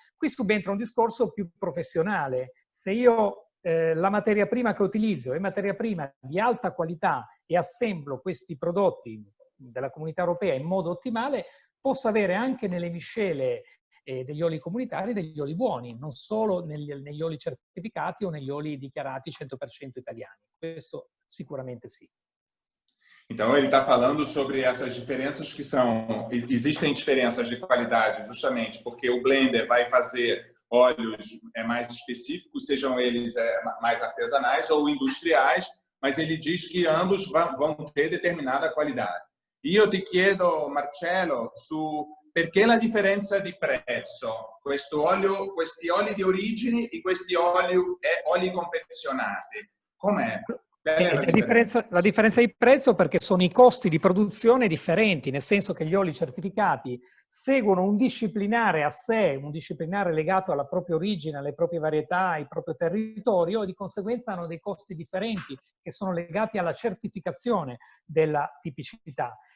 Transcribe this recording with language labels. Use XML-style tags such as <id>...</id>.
<it>Qui subentra un discorso più professionale. Se io la materia prima che utilizzo è materia prima di alta qualità e assemblo questi prodotti della comunità europea in modo ottimale, posso avere anche nelle miscele degli oli comunitari degli oli buoni, non solo negli oli certificati o negli oli dichiarati 100% italiani. Questo sicuramente sì.</it> <pt>Então, ele está falando sobre essas diferenças que são... Existem diferenças de qualidade justamente porque o blender vai fazer óleos mais específicos, sejam eles mais artesanais ou industriais, mas ele diz que ambos vão ter determinada qualidade.</pt> <it>E eu te chiedo, Marcello, perché la differenza di prezzo? Questi oli di origine e questi oli confezionati. Com'è? La differenza di prezzo perché sono i costi di produzione differenti, nel senso che gli oli certificati seguono un disciplinare a sé, un disciplinare legato alla propria origine, alle proprie varietà, al proprio territorio e di conseguenza hanno dei costi differenti che sono legati alla certificazione della tipicità.</it>